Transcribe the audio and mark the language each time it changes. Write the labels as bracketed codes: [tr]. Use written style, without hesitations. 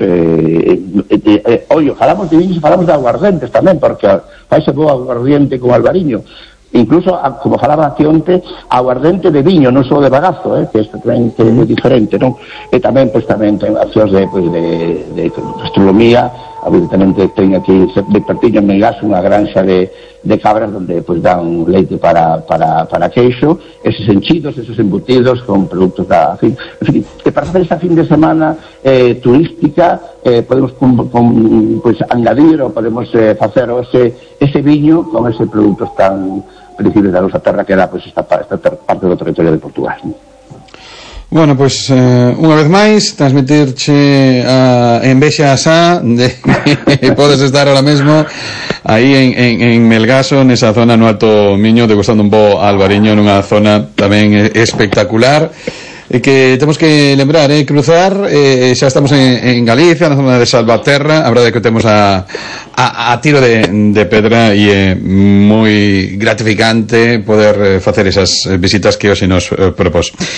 [gl] Oye, falamos de viños, falamos de aguardientes tamén, porque fai se boa aguardiente con Albariño, incluso, como falaba aquí onte, aguardente de viño, non só de bagazo, que é moi diferente, non? E tamén, pois, tamén ten accións de gastronomía. Evidentemente, ten aquí, de partiño en Melgaso, unha granxa de cabras, donde, pois, dan leite para queixo, eses enchidos, eses embutidos, con produtos da... [es] En fin, que para hacer esta fin de semana turística, podemos pues, añadir [gl] o podemos facer ese viño con eses produtos tan... [es] principios de la nuestra tierra, que era pues esta parte del territorio de Portugal, ¿no? [gl] Bueno, pues unha vez máis transmitirche a envexa xa de que podes estar ahora mesmo aí en Melgaso, nesa zona no Alto Miño, degustando un bo albariño nunha zona tamén espectacular, e que temos que lembrar, cruzar, xa estamos en Galicia, na zona de Salvaterra. A verdade é que temos a tiro de pedra, e é moi gratificante poder facer esas visitas que hoxe nos propós.